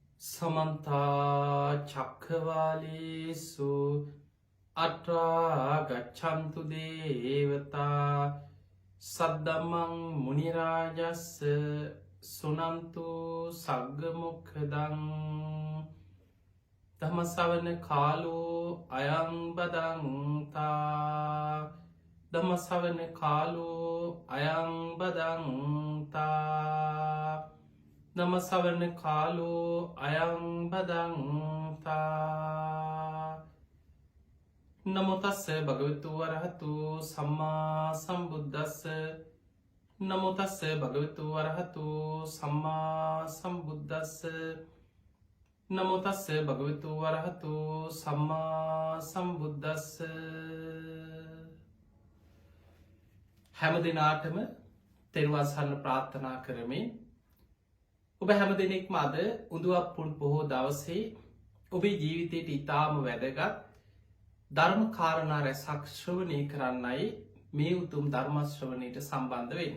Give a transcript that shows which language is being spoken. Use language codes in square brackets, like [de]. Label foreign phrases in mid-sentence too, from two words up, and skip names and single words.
[pi] සමන්තා චක්කවාලේසු අට්‍රා ගච්ඡන්තු දේවතා සද්දම්මං මුනිරාජස්ස සුනන්තු සග්ගමුඛදං ධම්මසවන කාලෝ අයං බදන්තා ධම්මසවන කාලෝ අයං බදන්තා නමසවන කාලෝ අයං බදන්තා නමොතස්ස භගවතු වරහතු සම්මා සම්බුද්දස්ස නමොතස්ස භගවතු වරහතු සම්මා සම්බුද්දස්ස නමොතස්ස භගවතු වරහතු සම්මා සම්බුද්දස්ස [si] හැම දිනාටම තෙරුවන් සරණ ප්‍රාර්ථනා කරමින් ඔබ හැම දෙනෙක්ම අද උඳුවප් පුන් පොහෝ දවසේ ඔබේ ජීවිතයට ඉතාම වැදගත් ධර්ම කාරණා රැසක් ශ්‍රවණය කරන්නයි මේ උතුම් ධර්ම ශ්‍රවණයට සම්බන්ධ වෙන්නේ.